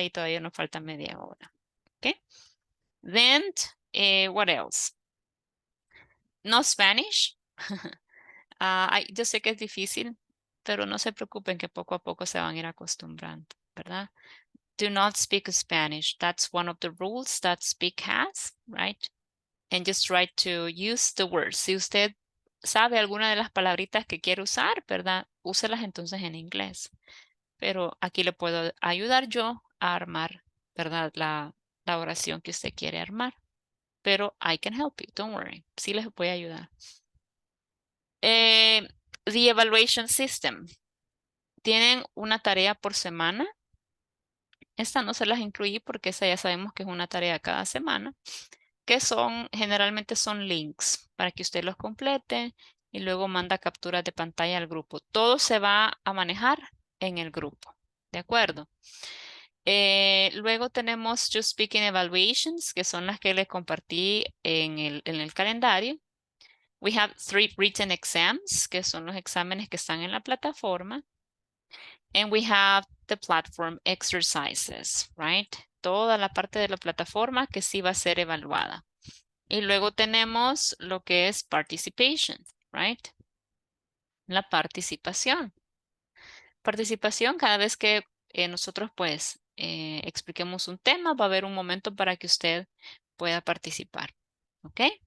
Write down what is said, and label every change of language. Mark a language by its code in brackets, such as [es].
[es] Y todavía nos falta media hora, ¿ok? [en] Then, what else? No Spanish. [es] Yo sé que es difícil, pero no se preocupen que poco a poco se van a ir acostumbrando, ¿verdad? [en] Do not speak Spanish. That's one of the rules that Speak has, right? And just try to use the words. [es] Si usted sabe alguna de las palabritas que quiere usar, ¿verdad? Úselas entonces en inglés. Pero aquí le puedo ayudar yo a armar, ¿verdad? La oración que usted quiere armar. [en] Pero I can help you, don't worry. [es] Sí les voy a ayudar. [en] The evaluation system. [es] Tienen una tarea por semana. Esta no se las incluí porque esa ya sabemos que es una tarea cada semana, que generalmente son links para que usted los complete y luego manda capturas de pantalla al grupo. Todo se va a manejar en el grupo, ¿de acuerdo? Luego tenemos Just Speaking Evaluations, que son las que les compartí en el calendario. [en] We have 3 written exams, [es] que son los exámenes que están en la plataforma. [en] And we have the platform exercises, right? [es] Toda la parte de la plataforma que sí va a ser evaluada. Y luego tenemos lo que es [en] participation, right? [es] La participación. Participación, cada vez que nosotros pues expliquemos un tema, va a haber un momento para que usted pueda participar. ¿Ok?